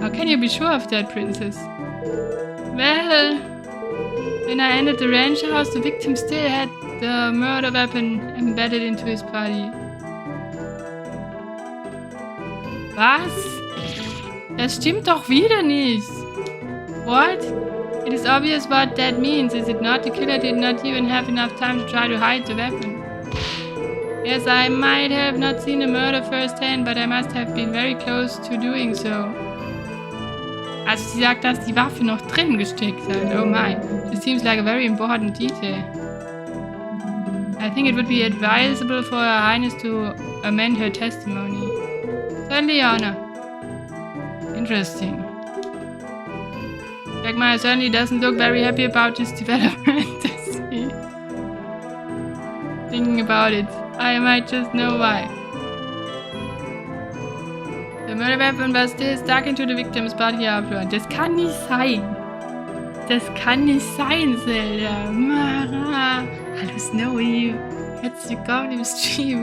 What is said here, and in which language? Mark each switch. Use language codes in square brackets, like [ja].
[en] How can you be sure of that, princess? Well, when I entered the ranch house, the victim still had the murder weapon embedded into his body. [de] Was? Das stimmt doch wieder nicht. [en] What? It is obvious what that means, is it not? The killer did not even have enough time to try to hide the weapon. Yes, I might have not seen the murder firsthand, but I must have been very close to doing so. [de] Also sie sagt, dass die Waffe noch drin gesteckt hat. [en] Oh my. This seems like a very important detail. I think it would be advisable for Her Highness to amend her testimony. Certainly, Your Honor. Interesting. Jackmire certainly doesn't look very happy about this development. Thinking about it, I might just know why. The murder weapon was still stuck into the victim's body afterward. [de] Das kann nicht sein. Das kann nicht sein, Zelda. Mara. Hallo Snowy. Herzlich willkommen im Stream.